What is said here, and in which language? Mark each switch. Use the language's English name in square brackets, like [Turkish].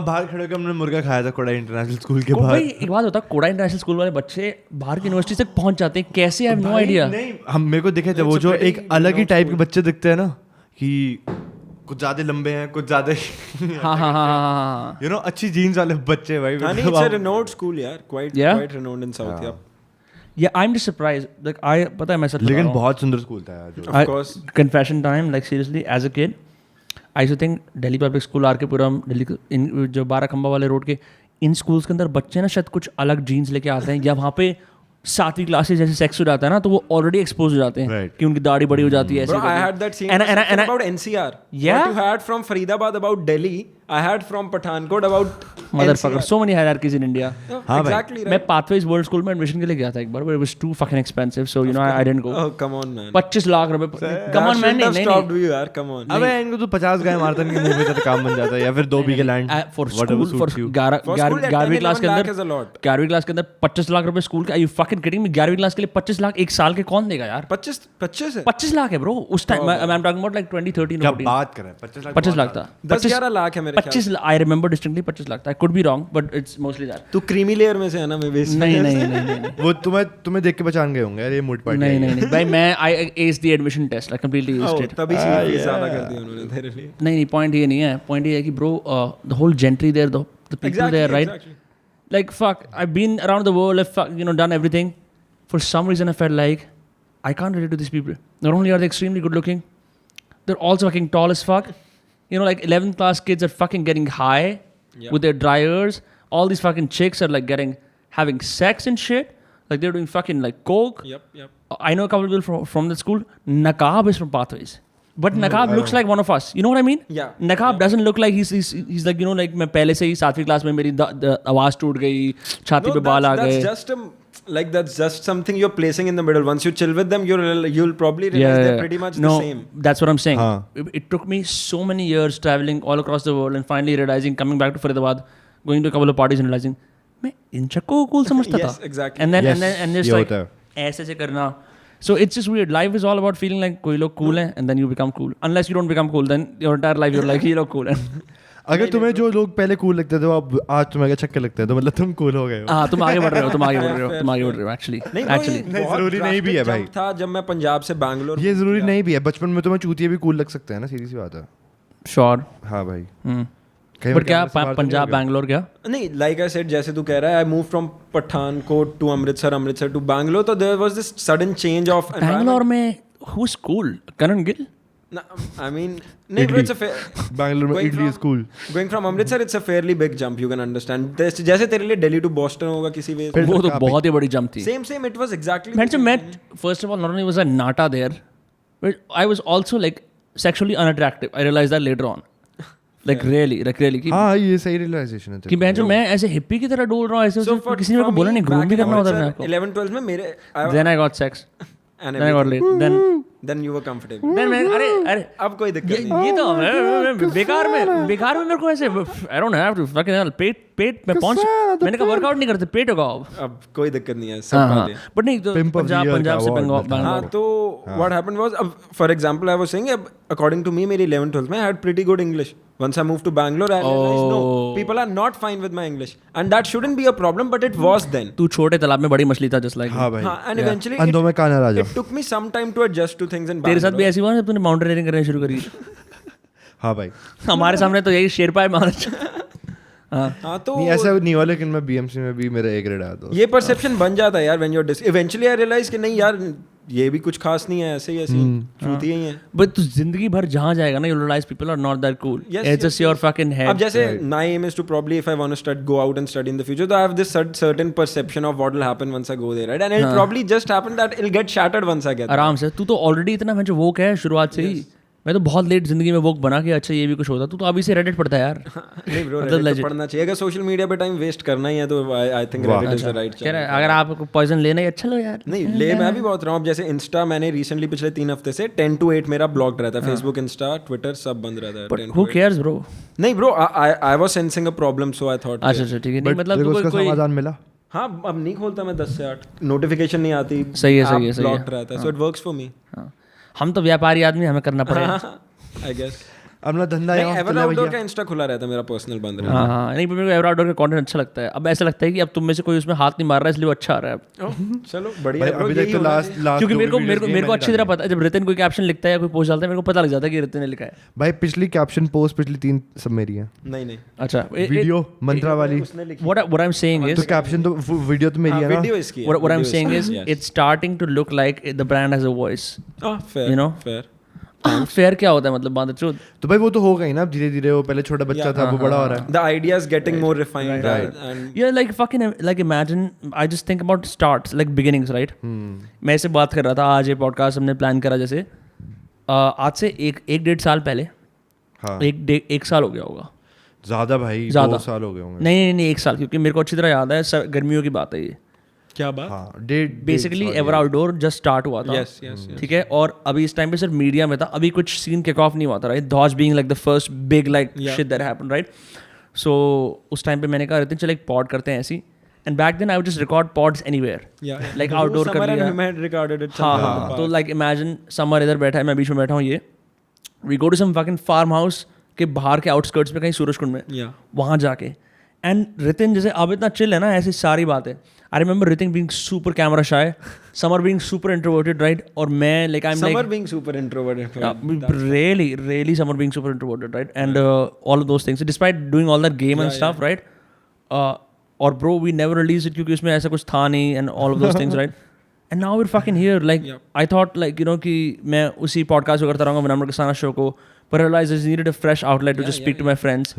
[Hindi] वहाँ बाहर खड़े होकर हमने मुर्गा खाया था कोडाई इंटरनेशनल स्कूल के बाहर. भाई एक बात होता है कोडाई इंटरनेशनल स्कूल वाले बच्चे बाहर की यूनिवर्सिटी तक पहुँच जाते हैं कैसे? [English] I have no idea. [Hindi] नहीं हम मेरे को दिखे थे वो जो एक अलग ही टाइप के बच्चे दिखते हैं ना कि कुछ ज्यादा लंबे हैं कुछ ज्यादा हाँ यू नो अच्छी जीन्स वाले बच्चे भाई. [English] नहीं, it's a renowned school यार, quite renowned in South. Yeah. Yeah, I'm just surprised. [Hindi] Like पता है मैं सच लेकिन बहुत सुंदर स्कूल था यार. [English] Of course. Confession time, like seriously, as a kid, I used to think [Hindi] Delhi Public School are के पुरम दिल्ली जो 12 खंबा वाले रोड के इन स्कूल्स के अंदर बच्चे ना शायद कुछ अलग जीन्स लेके आते हैं या वहाँ पे 7वीं क्लास से जैसे सेक्स हो जाता है ना तो वो ऑलरेडी एक्सपोज हो जाते हैं कि उनकी दाढ़ी बड़ी हो जाती है. [English] Bro, I had that same about NCR. Yeah? What you had from Faridabad about Delhi, I had from Pathankot about Motherfucker, so many hierarchies in India. Exactly [Hindi] मैं [English] right. Pathways World School [Hindi] में admission के लिए गया था एक बार, [English] but it was too fucking expensive, so you know I didn't go. Oh come on man. [Hindi] 25 lakh रुपए, [English] come on man, [Hindi] नहीं [English] stopped you यार, come on. [Hindi] अबे इनको तो 50 गाय मारते हैं, मुंह पे तो काम बन जाता है, या फिर 2 बीघे लैंड [English] for school, for [Hindi] 11वीं क्लास के अंदर 11वीं क्लास के अंदर 25 लाख रुपए स्कूल के, [English] are you fucking kidding me? [Hindi] 11वीं क्लास के लिए 25 लाख एक साल के कौन देगा यार? 25 है 25 लाख है ब्रो उस time. [English] I'm talking about like 2013 [Hindi] क्या 14. बात कर रहे हैं, 25 लाख था. 10-11 लाख है मेरे ख्याल [English] 25 I remember distinctly 25 [Hindi] लाख था. [English] I could be wrong, but it's mostly that. [Hindi] तू क्रीमी लेयर में से है ना, मैं बेस नहीं वो तुम्हें देख के पहचान गए होंगे यार, ये मूड पार्टी नहीं भाई, मैं [English] I aced the admission test, like completely aced it. [Hindi] तभी फीस ज्यादा कर दी उन्होंने तेरे लिए. नहीं point ये नहीं है. [English] Point [Hindi] ये है कि [English] bro, the whole gentry there, the people there, right? Exactly. Like fuck, I've been around the world, I've done everything. For some reason I felt like I can't relate to these people. Not only are they extremely good looking, they're also fucking tall as fuck. Like 11th class kids are fucking getting high with their dryers. All these fucking chicks are like having sex and shit. Like they're doing fucking like coke. Yep. I know a couple of people from the school. Nakab is from Pathways. But Nakab looks like one of us. You know what I mean? Yeah. Nakab doesn't look like he's like, like [Hindi] मैं पहले से ही 7वीं class में मेरी आवाज टूट गई, छाती पे बाल आ गए. [English] That's just something you're placing in the middle. Once you chill with them, you'll probably realize they're pretty much the same. That's what I'm saying. It took me so many years traveling all across the world and finally realizing, coming back to Faridabad, going to a couple of parties and realizing, [Hindi] मैं इन चक्कों को cool समझता था. [English] Yes, exactly. And then just like [Hindi] ऐसे से करना. [English] So it's just weird. Life is all about feeling like [Hindi] कोई लोग [English] cool हैं, and then you become cool. Unless you don't become cool, then your entire life you're like [Hindi] ये लोग [English] cool हैं. [Hindi] अगर तुम्हें जो लोग पहले कूल लगते थे, अब आज तुम्हें छक्के लगते हैं, तो मतलब तुम कूल हो गए हो. हाँ, तुम आगे बढ़ रहे हो. Actually. जरूरी नहीं भी है भाई. था जब मैं पंजाब से बैंगलोर. ये जरूरी नहीं भी है. बचपन में तुम्हें चूतिए भी कूल लग सकते हैं ना, सीधी सी बात है. [English] Sure. [Hindi] हाँ भाई. बट क्या पंजाब बैंगलोर क्या? [English] नहीं, like I said, [Hindi] जैसे तू कह रहा है, [English] I moved from Pathankot to Amritsar to Bangalore, तो there was this sudden change of environment. Bangalore में who's cool? Karan Gill? No, I mean, no, bro, it's a fair. Bangalore में idli is cool. Going from Amritsar, it's a fairly big jump. You can understand. [Hindi] जैसे तेरे लिए Delhi to Boston होगा किसी वे. वो तो बहुत ही बड़ी jump थी. [English] Same. It was exactly. First of all, not only was I nata there, but I was also like sexually unattractive. I realized that later on. Like really. [Hindi] हाँ, ये सही realization है. कि मैं ऐसे hippie की तरह डोल रहा हूँ ऐसे. किसी ने मेरे को बोला नहीं, groom भी करना होता है. 11-12 में मेरे. [English] Then I got sex. Then I got laid. Then you were comfortable. [Hindi] Then मैं अरे अब कोई दिक्कत नहीं. ये तो बेकार में मेरे को ऐसे [English] I don't have to fucking hell [Hindi] पेट में पहुंच, मैंने कहा वर्कआउट नहीं करते, पेट होगा अब कोई दिक्कत नहीं है, सब बातें. बट नहीं तो पंजाब से बंगाल. [English] हाँ, तो what happened was, for example, I was saying, according to me, [Hindi] मेरी 11-12 में [English] I had pretty good English. Once I moved to Bangalore, I realized no, people are not fine with my English, and that shouldn't be a problem, but it was then. [Hindi] तू छोटे तालाब में बड़ी मछली था, [English] just like. [Hindi] हाँ भाई. [English] हाँ, and eventually [Hindi] अंधों में कान राजा. [English] it took me some time to adjust to things in Bangalore. [Hindi] तेरे साथ भी ऐसी हुआ जब तूने माउंटेनियरिंग करना शुरू करी? हाँ भाई. हमारे सामने तो यही शेरपा है महाराज. हाँ तो नहीं ऐसा नहीं हुआ, लेकिन मैं बीएमसी में भी मेरा A ग्रेड आया था. ये परसेप्शन बन जाता है यार [English] when you're eventually I realized [Hindi] कि नहीं यार ये भी कुछ खास नहीं है, ऐसे ही चूतिए ही हैं. बट तू जिंदगी भर जहाँ जाएगा ना, [English] you'll realize people are not that cool. It's just your fucking head. अब जैसे my aim is to probably, if I want to go out and study in the future, so I have this certain perception of what will happen once I go there, right? And it'll probably just happen that it'll get shattered once I get there. [Hindi] आराम से. तू तो already इतना मैं जो वोक है शुरुआत से ही. मैं तो बहुत लेट जिंदगी में वोक बना के अच्छा ये भी कुछ होता. तू तो अभी से रेडिट पढ़ता है यार. नहीं ब्रो, रेडिट तो पढ़ना चाहिए. अगर सोशल मीडिया पे टाइम वेस्ट करना ही है तो [English] I think Reddit is the right choice. [Hindi] अगर आपको पॉइजन लेना है अच्छा लो यार. नहीं ले, मैं भी बहुत रहा हूँ. जैसे इंस्टा मैंने रिसेंटली पिछले 3 हफ्ते से 10 to 8 मेरा ब्लॉक रहता है. फेसबुक, इंस्टा, ट्विटर सब बंद रहता है. [English] Who cares bro? [Hindi] नहीं bro, [English] I was sensing a problem, so I thought. [Hindi] अच्छा ठीक है. नहीं मतलब उसका समाधान मिला. हाँ, अब नहीं खोलता मैं 10 से 8, नोटिफिकेशन नहीं आती. सही है. ब्लॉक रहता है, [English] So it works for me. [Hindi] हम तो व्यापारी आदमी, हमें करना पड़ेगा. [English] I guess. [Hindi] अपना धंधा है. एवर आउटडोर का इंस्टा खुला रहता है, मेरा पर्सनल बंद रहता है. हाँ, नहीं मेरे को एवर आउटडोर का कंटेंट अच्छा लगता है. अब ऐसा लगता है कि अब तुम में से कोई उसमें हाथ नहीं मार रहा है, इसलिए वो अच्छा आ रहा है. चलो बढ़िया है. अभी तक तो लास्ट क्योंकि मेरे को अच्छी तरह पता है, जब रितिन कोई कैप्शन लिखता है या कोई पोस्ट डालता है, मेरे को पता लग जाता है कि रितिन ने लिखा है. भाई पिछली कैप्शन पोस्ट पिछली 3 सब मेरी है. नहीं अच्छा वीडियो मंत्रा वाली. [English] What I'm saying is, [Hindi] तो कैप्शन तो वीडियो तो मेरी है ना. वीडियो इसकी. [English] What I'm saying is, it's starting to look like the brand has a voice. Fair, you know? Fair. [Hindi] Fair क्या होता है मतलब बात है. तो भाई वो तो हो गई ना धीरे धीरे. वो पहले छोटा बच्चा था, वो बड़ा हो रहा है. [English] The idea is getting more refined. And yeah, like fucking like imagine, I just think about starts like beginnings, right? [Hindi] मैं ऐसे बात कर रहा था, आज ये पॉडकास्ट हमने प्लान करा जैसे आज से एक 1.5 साल पहले. हाँ. एक साल हो गया होगा. ज़्यादा भाई, ज़्यादा 2 साल हो गए होंगे। नहीं 1 साल, क्योंकि मेरे को अच्छी तरह याद है गर्मियों की बात है ये। क्या बात? हाँ, basically ever outdoor just start हुआ था, [English] yes yes [Hindi] ठीक है, और अभी इस टाइम पे सिर्फ मीडिया में था, अभी कुछ सीन किक ऑफ नहीं हुआ था, right? [English] Those being like the first big like shit that happened, right? [Hindi] सो उस टाइम पे मैंने कहा रितिन चल एक पॉड करते हैं ऐसी, [English] and back then I would just record pods anywhere, like [Hindi] outdoor कर लिया। हाँ, तो [English] like imagine [Hindi] समर इधर बैठा है, मैं बीच में बैठा हूँ, ये [English] we go to some fucking farm house [Hindi] के बाहर के आउटस्कर्ट्स में कहीं सूरजकुंड में, वहाँ जाके, एंड रितिन जैसे अब इतना चिल है ना, ऐसी सारी बातें। [English] I remember Ritin being super camera shy, Samar being super introverted, right? [Hindi] और मैं [English] Like I am like Samar being super introverted, really Samar being super introverted, right? And all of those things despite doing all that game and stuff, right? और bro we never released it [Hindi] क्योंकि उसमें ऐसा कुछ था नहीं [English] and all of those things, right? And now we're fucking here, like I thought like you know [Hindi] कि मैं उसी podcast को करता रहूँगा विनम्र किसाना शो को, [English] but I realized I just needed a fresh outlet to just speak to my friends,